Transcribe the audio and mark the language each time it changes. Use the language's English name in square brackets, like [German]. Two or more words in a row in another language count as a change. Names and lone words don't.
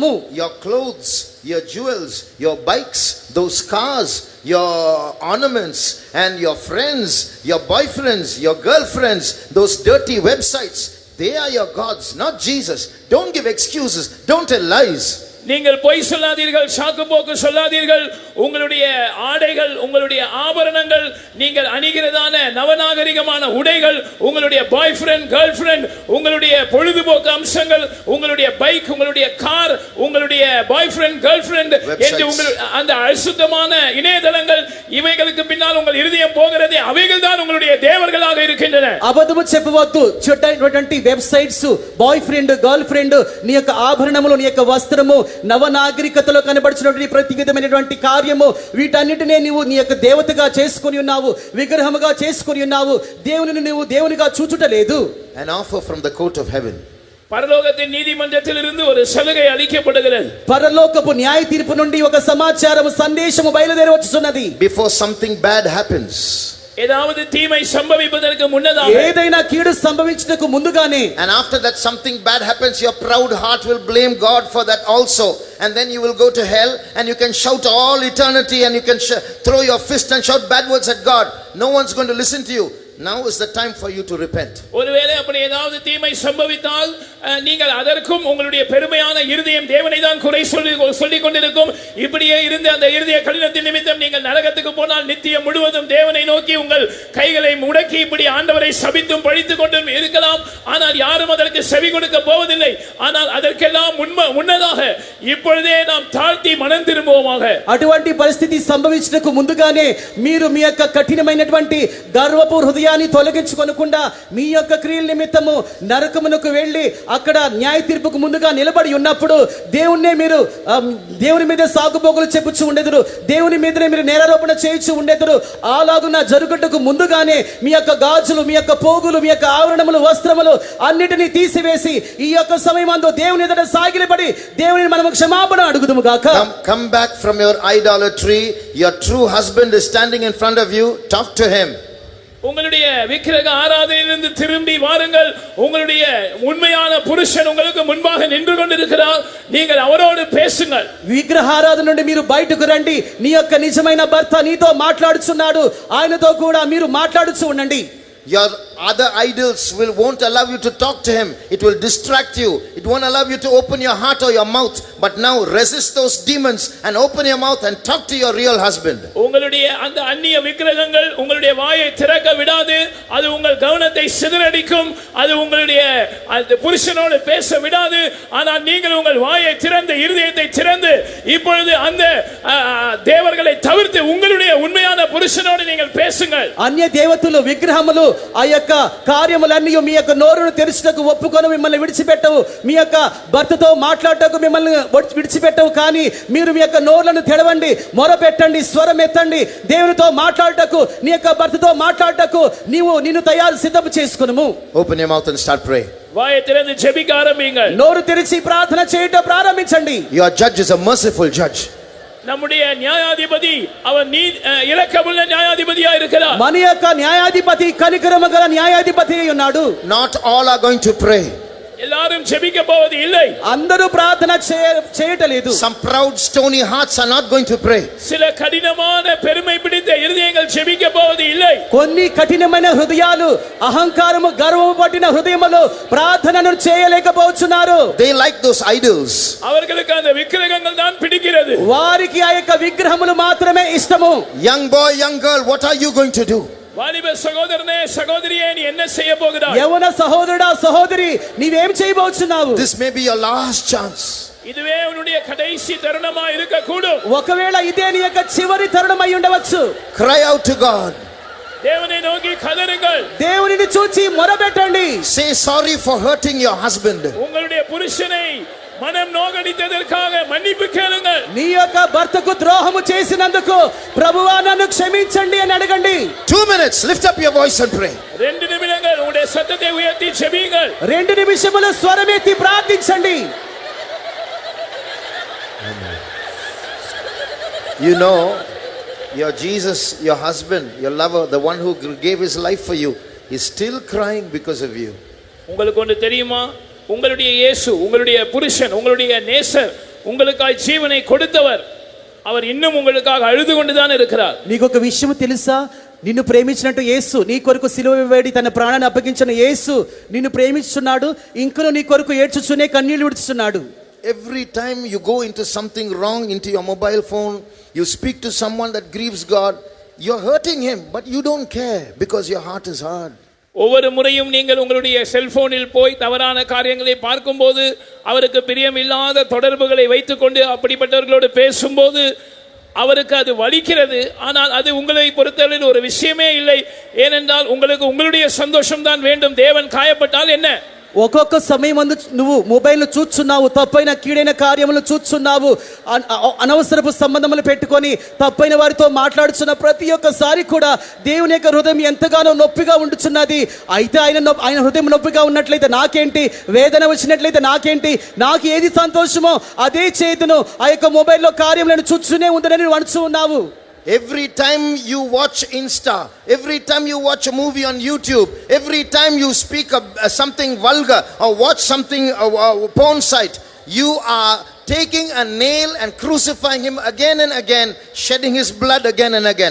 [English] Your clothes your jewels, your bikes, those cars, your ornaments, and your friends, your boyfriends, your girlfriends, those dirty websites, they are your gods, not Jesus. Don't give excuses. Don't tell lies. [Tamil] நீங்கள் பொய் சொல்லாதீர்கள், சாக்கு போக்கு சொல்லாதீர்கள். உங்களுடைய ஆடைகள், உங்களுடைய ஆபரணங்கள், நீங்கள் அணிகிறதான நவநாகரிகமான உடைகள், உங்களுடைய [English] boy friend, girl friend, [Tamil] உங்களுடைய பொழுதுபோக்கு அம்சங்கள், உங்களுடைய பைக், உங்களுடைய கார், உங்களுடைய [English] boy friend, girl friend [Tamil] என்று அந்த அசுத்தமான இணையதளங்கள், இவைகளுக்கு பின்னால் உங்கள் இருதயம் போகிறதே, அவைகள் தான் உங்களுடைய தேவர்களாக இருக்கின்றன. [Telugu] అబద్ధము చెప్పవద్దు. చెడ్డైనటువంటి [English] websites, boy friend, girl friend, [Telugu] నీ యొక్క ఆభరణములు, నీ యొక్క వస్త్రము, నవనాగరికతలో కనబడుచున్నటువంటి ప్రతి విధమైనటువంటి కార్యము, వీటన్నిటినే నీవు నీ యొక్క దేవతగా చేసుకొని ఉన్నావు, విగ్రహముగా చేసుకొని ఉన్నావు. దేవునిని నీవు దేవునిగా చూచుట లేదు. [English] An offer from the court of heaven. [Tamil] பரலோகத்தின் நீதிமன்றத்திலிருந்து ஒரு சலுகை அளிக்கப்படுகிறது. [Telugu] పరలోకపు న్యాయ తీర్పు నుండి ఒక సమాచారము, సందేశము బయలుదేరి వచ్చుచున్నది. [English] Before something bad happens, [Tamil] ஏதாவது தீமை சம்பவிப்பதற்கு முன்னதாக, [Telugu] ఏదైనా కీడు సంభవించుటకు ముందుగానే, [English] and after that something bad happens, your proud heart will blame God for that also, and then you will go to hell and you can shout all eternity and you can throw your fist and shout bad words at God. No one's going to listen to you. Now is the time for you to repent. [Tamil] ஒருவேளை அப்படி ஏதாவது தீமை சம்பவித்தால் நீங்கள் அதற்கும் உங்களுடைய பெருமையான இருதயம் தேவனை தான் குறை சொல்லிக் கொண்டிருக்கும். இப்படியே இருந்து அந்த இருதய கடினத்தின் நிமித்தம் நீங்கள் நரகத்துக்கு போனால் நித்தியம் முழுவதும் தேவனை நோக்கி உங்கள் கைகளை முடக்கி இப்படி ஆண்டவரை சபித்தும் பழித்துக் கொண்டும் இருக்கலாம். ஆனால் யாரும் அதற்கு செவி கொடுக்க போவதில்லை. ஆனால் அதற்கெல்லாம் முன்னதாக இப்பொழுதே நாம் தாழ்த்தி மனம் திரும்புவோமாக. [Telugu] అటువంటి పరిస్థితి సంభవించడానికి ముందుగానే మీరు మీ యొక్క కఠినమైనటువంటి గర్వపు హృదయాన్ని తొలగించుకొనకుండా మీ యొక్క క్రియల నిమిత్తము నరకమునకు వెళ్ళి అక్కడ న్యాయ తీర్పుకు ముందుగా నిలబడి ఉన్నప్పుడు దేవుని మీద సాగుపోగులు చెప్పుచు ఉండెదరు, దేవుని మీదనే మీరు నేరారోపణ చేయించు ఉండెదరు. అలాగున జరుగుటకు ముందుగానే మీ యొక్క గాజులు, మీ యొక్క పోగులు, మీ యొక్క ఆవరణములు, వస్త్రములు అన్నిటినీ తీసివేసి ఈ యొక్క సమయమందు దేవుని ఎదుట సాగిలపడి దేవుని మనము క్షమాపణ అడుగుదుము గాక. [English] Come back from your idolatry. Your true husband is standing in front of you. Talk to him. [Tamil] உங்களுடைய விக்கிரக ஆராதனையிலிருந்து திரும்பி வாருங்கள். உங்களுடைய உண்மையான புருஷன் உங்களுக்கு முன்பாக நின்று கொண்டிருக்கிறார். நீங்கள் அவரோடு பேசுங்கள். [Telugu] విగ్రహారాధన నుండి మీరు బయటకు రండి. నీ యొక్క నిజమైన భర్త నీతో మాట్లాడుచున్నాడు. ఆయనతో కూడా మీరు మాట్లాడుచు ఉండండి. [English] Your other idols won't allow you to talk to him. It will distract you. It won't allow you to open your heart or your mouth. But now resist those demons and open your mouth and talk to your real husband. [Tamil] உங்களுடைய அந்த அந்நிய விக்கிரகங்கள் உங்களுடைய வாயை திறக்க விடாது. அது உங்கள் கவனத்தை சிதறடிக்கும். அது உங்களுடைய அந்த புருஷனோடு பேச விடாது. ஆனால் நீங்கள் உங்கள் வாயை திறந்து, இருதயத்தை திறந்து இப்பொழுது அந்த தேவர்களை தவிர்த்து உங்களுடைய உண்மையான புருஷனோடு நீங்கள் பேசுங்கள். [Telugu] అన్య దేవతలు, విగ్రహములు, ఆ యొక్క కార్యములన్నీ మీ యొక్క నోరును తెరుచుటకు ఒప్పుకొని మిమ్మల్ని విడిచిపెట్టవు. మీ యొక్క భర్తతో మాట్లాడటకు మిమ్మల్ని విడిచిపెట్టవు. కానీ మీరు మీ యొక్క నోరులను తెరవండి, మొరపెట్టండి, స్వరం ఎత్తండి. దేవునితో మాట్లాడటకు, నీ యొక్క భర్తతో మాట్లాడటకు నిన్ను తయారు సిద్ధం చేసుకును. [English] Open your mouth and start praying. [Tamil] வாயை திறந்து ஜெபிக்க ஆரம்பிங்கள். [Telugu] నోరు తెరిచి ప్రార్థన చేయటం ప్రారంభించండి. [English] Your judge is a merciful judge. [Tamil] நம்முடைய நியாயாதிபதி அவர் இரக்கமுள்ள நியாயாதிபதியா இருக்கிறார். [Telugu] మన యొక్క న్యాయాధిపతి కనికరము గల న్యాయాధిపతి అయి ఉన్నాడు. [English] Not all are going to pray. [Tamil] எல்லாரும் ஜெபிக்க போவது இல்லை. [Telugu] అందరూ ప్రార్థన చేయటలేదు. [English] Some proud stony hearts are not going to pray. [Tamil] சில கடினமான பெருமை பிடித்த இருதயங்கள் ஜெபிக்க போவது இல்லை. [Telugu] కొన్ని కఠినమైన హృదయాలు, అహంకారము, గర్వము పట్టిన హృదయములు ప్రార్థనను చేయలేకపోతున్నారు. [English] They like those idols. [Tamil] அவர்களுக்கு அந்த விக்கிரகங்கள் தான் பிடிக்கிறது. [Telugu] వారికి ఆ యొక్క విగ్రహములు మాత్రమే ఇష్టము. [English] Young boy, young girl, what are you going to do? [Tamil] வாலிப சகோதரனே, சகோதரியே, நீ என்ன செய்ய போகிறாய்? [Telugu] యవన సహోదరుడా, సహోదరి, నీవేం చేయబోతున్నావు? [English] This may be your last chance. [Tamil] இதுவே உன்னுடைய கடைசி தருணமா இருக்க கூடும். [Telugu] ఒకవేళ ఇదే నీ యొక్క చివరి తరుణం అయి ఉండవచ్చు. [English] Cry out to God. [Tamil] தேவனை நோக்கி கதறுங்கள். [Telugu] దేవునిని చూచి మొరపెట్టండి. [English] Say sorry for hurting your husband. [Tamil] உங்களுடைய புருஷனை மனம் நோகடித்ததற்காக மன்னிப்பு கேளுங்கள். [Telugu] నీ యొక్క భర్తకు ద్రోహము చేసినందుకు ప్రభువా నన్ను క్షమించండి అని అడగండి. [English] 2 minutes, lift up your voice and pray. [Tamil] 2 நிமிடங்கள் உங்களுடைய சத்தத்தை உயர்த்தி ஜெபியுங்கள். [Telugu] 2 నిమిషములు స్వరమెత్తి ప్రార్థించండి. [English] You know, your Jesus, your husband, your lover, the one who gave his life for you, is still crying because of you. [Tamil] உங்களுக்கு ஒன்று தெரியுமா? உங்களுடைய இயேசு, உங்களுடைய புருஷன், உங்களுடைய நேசர், உங்களுக்காய் ஜீவனை கொடுத்தவர் அவர் இன்னும் உங்களுக்காக அழுது கொண்டுதான் இருக்கிறார். [Telugu] నీకు ఒక విషయం తెలుసా? నిన్ను ప్రేమించినట్టు యేసు నీ కొరకు సిలువ వేడి తన ప్రాణాన్ని అప్పగించిన యేసు నిన్ను ప్రేమిస్తున్నాడు. ఇంకను నీ కొరకు ఏడ్చుచునే కన్నీళ్లు విడుస్తున్నాడు. [English] Every time you go into something wrong into your mobile phone, you speak to someone that grieves God, you're hurting him, but you don't care because your heart is hard. [Tamil] ஒவ்வொரு முறையும் நீங்கள் உங்களுடைய செல்போனில் போய் தவறான காரியங்களை பார்க்கும்போது அவருக்கு பிரியமில்லாத தொடர்புகளை வைத்துக்கொண்டு அப்படிப்பட்டவர்களோடு பேசும்போது அவருக்கு அது வலிக்கிறது. ஆனால் அது உங்களை பொறுத்தவரையில் ஒரு விஷயமே இல்லை. ஏனென்றால் உங்களுக்கு உங்களுடைய சந்தோஷம் தான் வேண்டும். தேவன் காயப்பட்டால் என்ன? [Telugu] ఒక్కొక్క సమయం అందు నువ్వు మొబైల్ చూస్తున్నావు, తప్పైన కీడైన కార్యములు చూస్తున్నావు, అనవసరపు సంబంధములు పెట్టుకొని తప్పైన వారితో మాట్లాడుతున్న ప్రతి ఒక్కసారి కూడా దేవుని యొక్క హృదయం ఎంతగానో నొప్పిగా ఉంటున్నది. అయితే ఆయన హృదయం నొప్పిగా ఉన్నట్లయితే నాకేంటి, వేదన వచ్చినట్లయితే నాకేంటి, నాకు ఏది సంతోషమో అదే చేతును ఆ యొక్క మొబైల్లో కార్యములను చూస్తూనే ఉందని నువ్వు అనుచు ఉన్నావు. [English] Every time you watch Insta, every time you watch a movie on YouTube, every time you speak something vulgar or watch something porn site, you are taking a nail and crucifying him again and again, shedding his blood again and again.